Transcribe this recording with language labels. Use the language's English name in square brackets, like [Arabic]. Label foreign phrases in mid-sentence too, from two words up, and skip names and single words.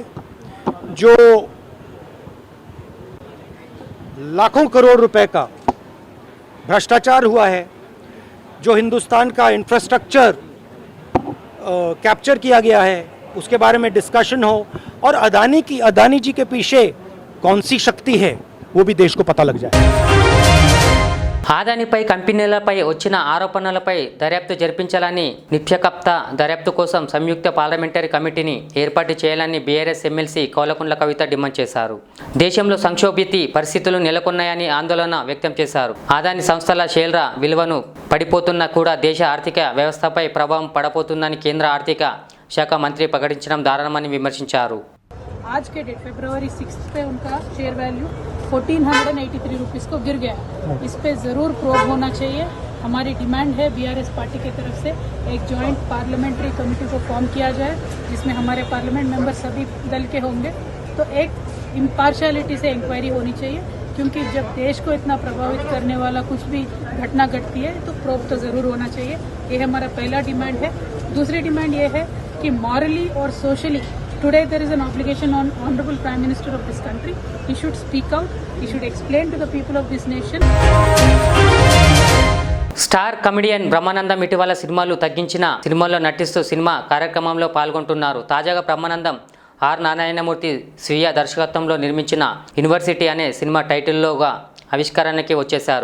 [Hindi] जो लाखों करोड़ रुपए का भ्रष्टाचार हुआ है, जो हिंदुस्तान का [English] infrastructure capture [Hindi] किया गया है, उसके बारे में डिस्कशन हो और अदानी जी के पीछे कौन सी शक्ति है वो भी देश को पता लग जाए। [Telugu] ఆదానిపై కంపెనీలపై వచ్చిన ఆరోపణలపై దర్యాప్తు జరిపించాలని నిత్యకప్త దర్యాప్తు కోసం సంయుక్త పార్లమెంటరీ కమిటీని ఏర్పాటు చేయాలని బీఆర్ఎస్ ఎమ్మెల్సీ కౌలకుంట్ల కవిత డిమాండ్ చేశారు. దేశంలో సంక్షోభిత పరిస్థితులు నెలకొన్నాయని ఆందోళన వ్యక్తం చేశారు. ఆదాని సంస్థల షేర్ల విలువను పడిపోతున్నా కూడా దేశ ఆర్థిక వ్యవస్థపై ప్రభావం పడబోతుందని కేంద్ర ఆర్థిక శాఖ మంత్రి ప్రకటించడం దారుణమని విమర్శించారు. [Hindi] आज के डेट फरवरी 6 पे उनका [English] share value [Hindi] 1483 रुपीज़ को गिर गया। इस पे ज़रूर प्रोब होना चाहिए। हमारी डिमांड है बीआरएस पार्टी की तरफ से एक [English] joint parliamentary committee [Hindi] को फॉर्म किया जाए, जिसमें हमारे [English] parliament member [Hindi] सभी दल के होंगे। तो एक इम्पार्शियलिटी से इंक्वायरी होनी चाहिए, क्योंकि जब देश को इतना प्रभावित करने वाला कुछ भी घटना घटती है तो प्रोब तो ज़रूर होना चाहिए। ये हमारा पहला डिमांड है। दूसरी डिमांड ये है कि मॉरली और सोशली [English] today there is an obligation on honorable prime minister of this country. He should speak out, he should explain to the people of this nation. [Telugu] స్టార్ కమెడియన్ బ్రహ్మానందం ఇటీవల సినిమాలు తగ్గించిన సినిమాల్లో నటిస్తూ సినిమా కార్యక్రమంలో పాల్గొంటున్నారు. తాజాగా బ్రహ్మానందం ఆర్ నారాయణమూర్తి స్వీయ దర్శకత్వంలో నిర్మించిన యూనివర్సిటీ అనే సినిమా టైటిల్లోగా ఆవిష్కరణకి వచ్చేశారు.